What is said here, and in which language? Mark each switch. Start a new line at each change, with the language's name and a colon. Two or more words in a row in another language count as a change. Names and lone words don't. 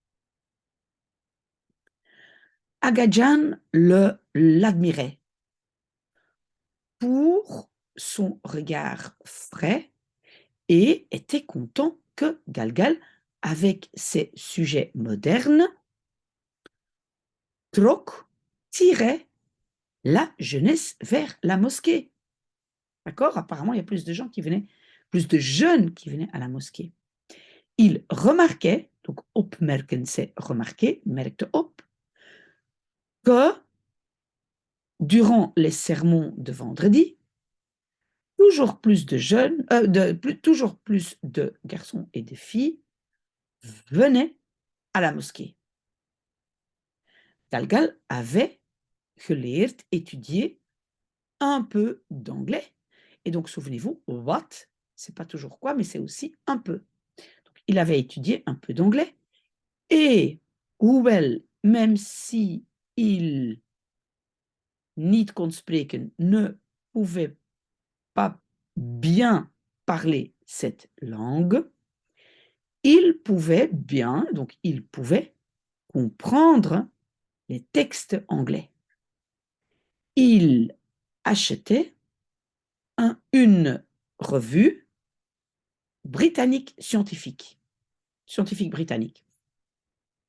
French: Aga Jan l'admirait pour son regard frais et était content que Galgal, avec ses sujets modernes, tirait la jeunesse vers la mosquée. D'accord? Apparemment, il y a plus de gens qui venaient, plus de jeunes qui venaient à la mosquée. Il remarquait, donc opmerken, c'est remarquer,
Dutch: merkte op,
French: que durant les sermons de vendredi, toujours plus de jeunes, toujours plus de garçons et de filles venaient à la mosquée. Galgal avait geleerd, étudié un peu d'anglais. Et donc, souvenez-vous, what, c'est pas toujours quoi, mais c'est aussi un peu. Donc, il avait étudié un peu d'anglais. Et, hoewel, même si il
Dutch: niet kon spreken,
French: ne pouvait pas bien parler cette langue, il pouvait bien, donc il pouvait comprendre les textes anglais. Il achetait une revue britannique scientifique britannique.